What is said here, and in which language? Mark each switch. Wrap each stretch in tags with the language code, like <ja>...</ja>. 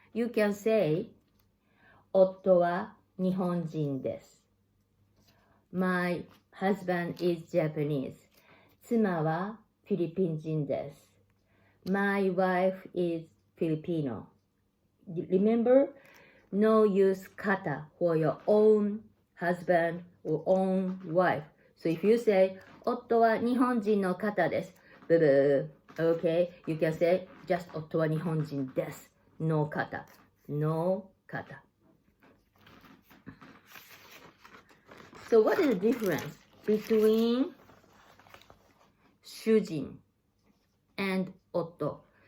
<en>You can say,</en> <ja>夫は日本人です。</ja> <en>My husband is Japanese.</en> <ja>妻はフィリピン人です。</ja> <en>My wife is Filipino. Remember, no use kata for your own husband or own wife. So if you say,</en> <ja>夫は日本人の方です。ブブー。</ja> <en>Okay, you can say, just</en> <ja>夫は日本人です。</ja> <en>No kata. No kata. So what is the difference between 主人 and 夫?</en>